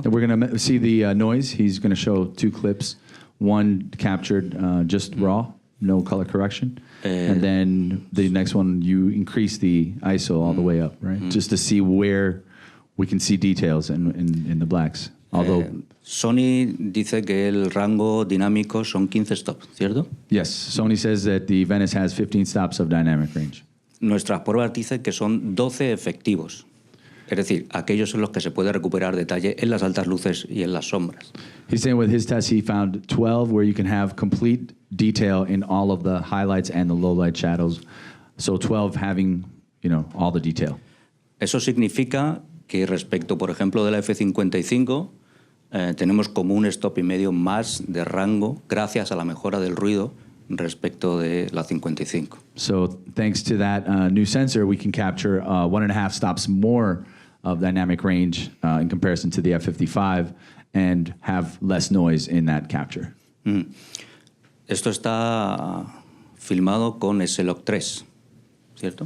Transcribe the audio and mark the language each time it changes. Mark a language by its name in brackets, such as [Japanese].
[English] We're going to see the noise. He's going to show 2 clips. One captured just raw, no color correction. And then the next one, you increase the ISO all the way up, right? Just to see where we can see details in the blacks. Although [Spanish] Sony dice que el rango dinámico son 15 stops, ¿cierto? [English] Yes, Sony says that the Venice has 15 stops of dynamic range. [Spanish] Nuestras pruebas dicen que son 12 efectivos. Es decir, aquellos en los que se puede recuperar detalle en las altas luces y en las sombras. [English] He's saying with his test he found 12 where you can have complete detail in all of the highlights and the low light shadows. So 12 having, all the detail. [Spanish] Eso significa que respecto, por ejemplo, de la F55, tenemos como un stop y medio más de rango gracias a la mejora del ruido respecto de la 55. [English] So thanks to that new sensor, we can capture 1.5 stops more of dynamic range in comparison to the F55 and have less noise in that capture. [Spanish] Esto está filmado con S-Log 3, ¿cierto?